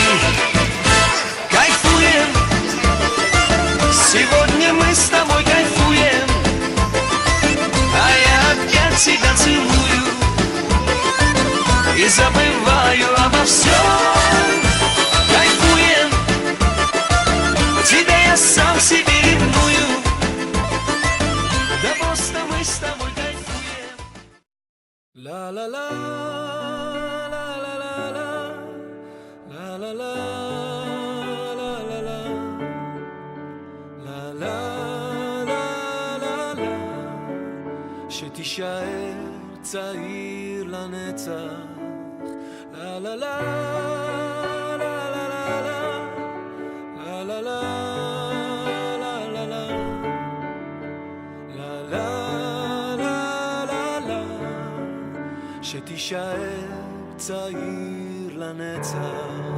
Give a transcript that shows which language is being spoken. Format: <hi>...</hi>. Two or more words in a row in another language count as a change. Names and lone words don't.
<ru>Кайфуем, сегодня мы с тобой кайфуем, а я опять тебя целую и забываю обо всем. Кайфуем, тебя я сам себе ревную, да просто мы с тобой кайфуем. Ла-ла-ла, ла-ла-ла-ла, ла-ла-ла.</ru> <he>שתישאר צעיר לנצח. לה לה לה לה לה לה לה לה לה לה לה לה לה לה שתישאר צעיר לנצח.</he>